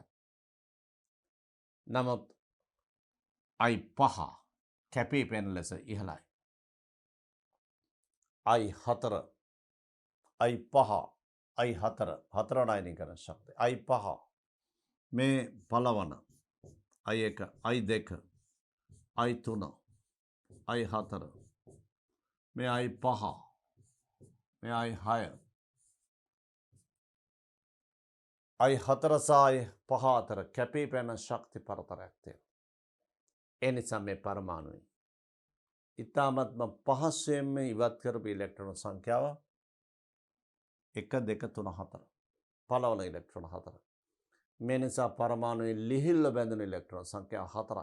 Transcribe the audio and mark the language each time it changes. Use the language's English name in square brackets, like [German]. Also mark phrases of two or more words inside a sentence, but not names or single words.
[Sinhala] නමුත් I5 කැපී පෙනෙන ලෙස ඉහළයි. I4, I5, I4 හතරවන අයනීකරණ ශක්තිය. I5 මේ පළවන, I1, I2, I3, I4 මේ I5 මේ I6 I4 සහ I5 අතර කැපී පෙනෙන ශක්ති පරතරයක් තියෙනවා. ඒ නිසා මේ පරමාණුවේ ඉතාමත්ම පහසුවෙන්ම ඉවත් කරපු ඉලෙක්ට්‍රෝන සංඛ්‍යාව 1, 2, 3, 4. පළවන ඉලෙක්ට්‍රෝන 4. මේ නිසා පරමාණුවේ ලිහිල්ව බැඳුණු ඉලෙක්ට්‍රෝන සංඛ්‍යාව 4යි.